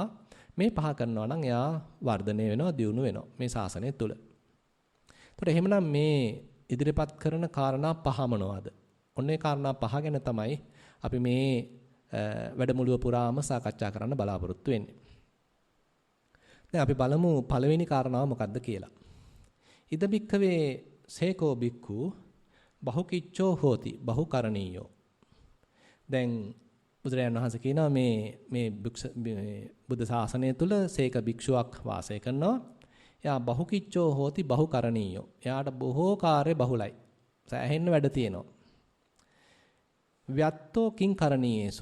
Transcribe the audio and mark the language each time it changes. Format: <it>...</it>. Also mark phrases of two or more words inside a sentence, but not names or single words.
<si>මේ පහ කරනවා නම් එයා වර්ධනය වෙනවා, දියුණු වෙනවා මේ ශාසනය තුල. ඒතකොට එහෙමනම් මේ ඉදිරිපත් කරන කාරණා පහ මොනවද? ඔන්න ඒ කාරණා පහ ගැන තමයි අපි මේ වැඩමුළුව පුරාම සාකච්ඡා කරන්න බලාපොරොත්තු වෙන්නේ. දැන් අපි බලමු පළවෙනි කාරණාව මොකක්ද කියලා.</si> <pi>ඉද බික්ඛවේ සේකෝ බික්ඛු බහුකිච්ඡෝ හෝති බහුකරණීයෝ.</pi> <si>දැන් බුදුරජාණන් වහන්සේ කියනවා මේ බුද්ධ ශාසනය තුල සේක භික්ෂුවක් වාසය කරනවා. එයා</si> <pi>බහුකිච්ඡෝ හෝති බහුකරණීයෝ.</pi> <si>එයාට බොහෝ කාර්ය බහුලයි. සෑහෙන්න වැඩ තියෙනවා.</si> <pi>ව්‍යත්තෝ කිං කරණීයේසු.</pi>